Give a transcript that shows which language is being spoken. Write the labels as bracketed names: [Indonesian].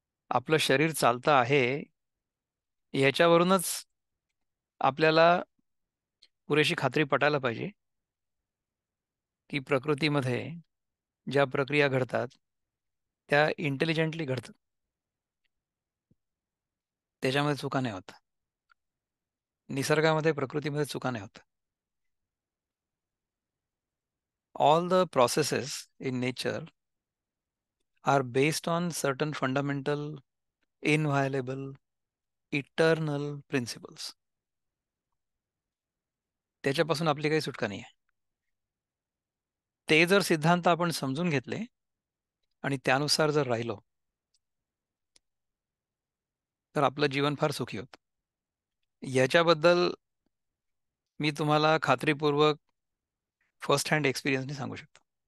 [Marathi] आपलं शरीर चालतं आहे याच्यावरूनच आपल्याला पुरेशी खात्री पटायला पाहिजे की प्रकृतीमध्ये ज्या प्रक्रिया घडतात त्या इंटेलिजंटली घडतात, त्याच्यामध्ये चुका नाही होत. निसर्गामध्ये, प्रकृतीमध्ये चुका नाही होत. [English] All the processes in nature are based on certain fundamental, inviolable, eternal principles. [Marathi] त्याच्यापासून आपली काही सुटका नाही आहे. ते जर सिद्धांत आपण समजून घेतले आणि त्यानुसार जर राहिलो तर आपलं जीवन फार सुखी होतं. याच्याबद्दल मी तुम्हाला खात्रीपूर्वक फर्स्ट हँड एक्सपिरियन्सने सांगू शकतो.